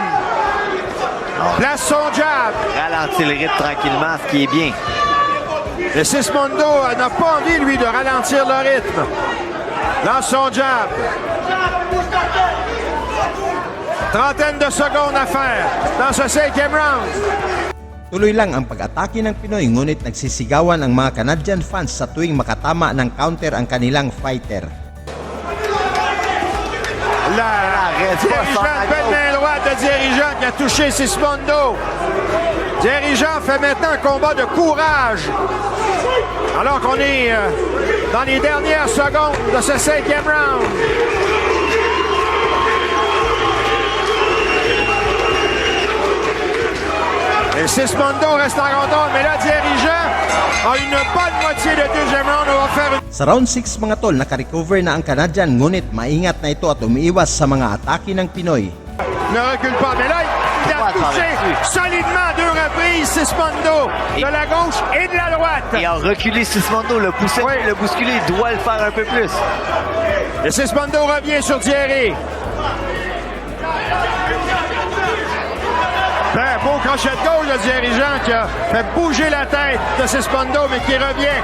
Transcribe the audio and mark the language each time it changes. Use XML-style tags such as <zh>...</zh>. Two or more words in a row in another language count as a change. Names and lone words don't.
<fr>Place son jab. Ralentit le rythme tranquillement, ce qui est bien. Et Sismondo n'a pas envie, lui, de ralentir le rythme. Lance son jab. Trentaine de secondes à faire dans ce 5e round.</fr> <tl>Tuloy lang ang pag-atake ng Pinoy ngunit nagsisigawan ang mga</tl> <en>Canadian fans</en> <tl>sa tuwing makatama ng counter ang kanilang fighter.</tl> <fr>La dirigeant, belle main droite de Dirigeant qui a touché Sismondo. Dirigeant fait maintenant un combat de courage. Alors qu'on est dans les dernières secondes de ce 5e round. Et Sismondo reste en contrôle, mais là, Dirigeant a une bonne moitié de deuxième round. On va faire une...</fr> <tl>Sa round 6 mga tol, nakarecover na ang Canadian ngunit maingat na ito at umiiwas sa mga atake ng Pinoy.</tl> <fr>Ne recule pas, mais là, il a touché solidement 2 reprises Sismondo de la gauche et de la droite. Et a reculé Sismondo, le pousser, Oui. le bousculer, il doit le faire un peu plus. Et Sismondo revient sur Thierry. Ben, beau crochet de gauche de Dirigeant qui a fait bouger la tête de Sismondo, mais qui revient.</fr>